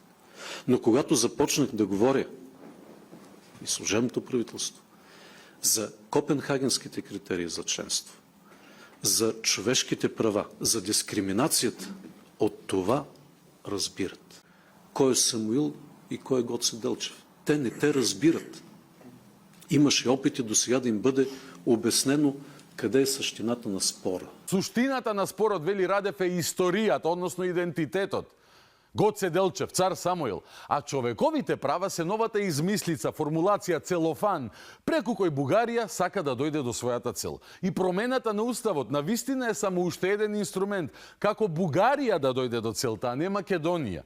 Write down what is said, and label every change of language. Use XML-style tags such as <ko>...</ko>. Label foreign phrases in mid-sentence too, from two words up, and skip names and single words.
<bg>Но когато започнах да говоря и служебното правителство за копенхагенските критерии за членство, за човешките права, за дискриминацията, от това разбират. Кой е Самуил и кой е Гоце Делчев. Те не те разбират. Имаше опити до сега да им бъде обяснено къде е същината на спора.</bg> <mk>Суштината на спорот, вели Радев, е историјата, односно идентитетот. Гоце Делчев, цар Самуил, а човековите права се новата измислица, формулација, целофан, преку кој Бугарија сака да дојде до својата цел. И промената на уставот на вистина е само уште еден инструмент како Бугарија да дојде до целта, а не Македонија.</mk>